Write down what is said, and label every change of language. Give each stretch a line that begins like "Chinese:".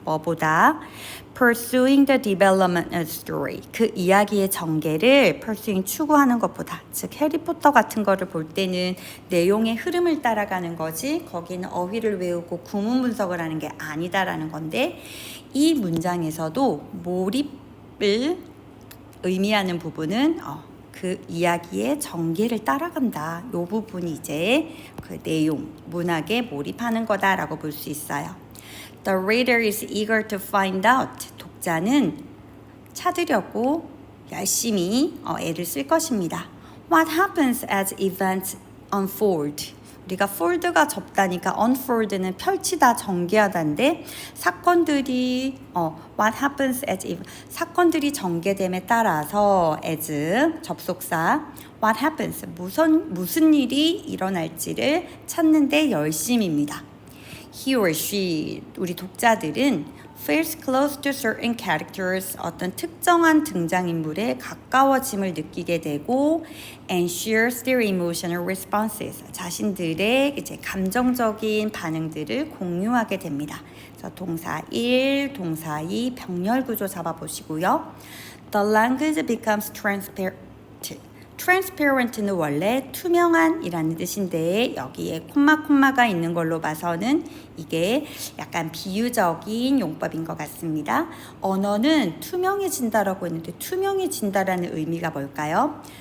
Korean: 뭐보다
English: pursuing the development of story,
Korean: 그 이야기의 전개를 pursuing 추구하는 것보다, 즉 해리포터 같은 거를 볼 때는 내용의 흐름을 따라가는 거지 거기는 어휘를 외우고 구문 분석을 하는 게 아니다라는 건데 이 문장에서도 몰입을 의미하는 부분은 그 이야기의 전개를 따라간다. 이 부분이 이제 그 내용, 문학에 몰입하는 거다라고 볼 수 있어요.
English: The reader is eager to find out.
Korean: 독자는 찾으려고 열심히 애를 쓸 것입니다.
English: What happens as events unfold?
Korean: 우리가 fold가 접다니까 unfold는 펼치다, 전개하다인데 사건들이
English: what happens as
Korean: 사건들이 전개됨에 따라서 as 접속사 what happens 무슨 일이 일어날지를 찾는데 열심입니다.
English: He or she
Korean: 우리 독자들은
English: feels close to certain characters
Korean: 어떤 특정한 등장인물에 가까워짐을 느끼게 되고
English: and shares their emotional responses
Korean: 자신들의 이제 감정적인 반응들을 공유하게 됩니다. 그래서 동사 1, 동사 2 병렬 구조 잡아보시고요.
English: The language becomes transparent.
Korean: transparent는 원래 투명한이라는 뜻인데 여기에 콤마가 있는 걸로 봐서는 이게 약간 비유적인 용법인 것 같습니다. 언어는 투명해진다라고 했는데 투명해진다라는 의미가 뭘까요?